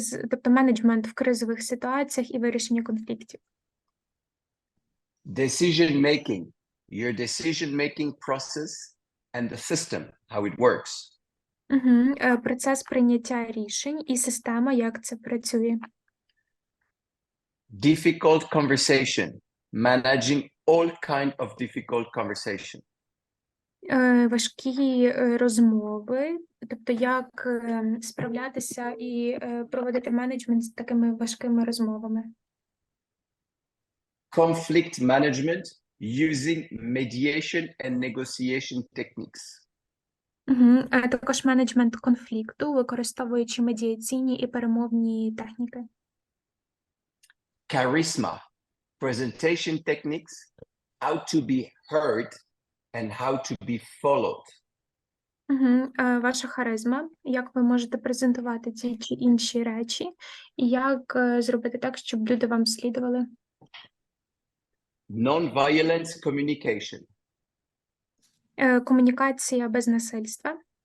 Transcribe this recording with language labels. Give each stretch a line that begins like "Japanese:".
Ukrainian: Тобто менеджмент в кризових ситуаціях і вирішення конфліктів.
English: Decision making, your decision making process and the system, how it works.
Ukrainian: Процес прийняття рішень і система, як це працює.
English: Difficult conversation, managing all kind of difficult conversation.
Ukrainian: Важкі розмови, тобто як справлятися і проводити менеджмент з такими важкими розмовами.
English: Conflict management using mediation and negotiation techniques.
Ukrainian: Також менеджмент конфлікту, використовуючи медіаційні і перемовні техніки.
English: Charisma, presentation techniques, how to be heard and how to be followed.
Ukrainian: Ваша харизма, як ви можете презентувати ті чи інші речі, і як зробити так, щоб люди вам слідували.
English: Non-violence communication.
Ukrainian: Комунікація без насильства.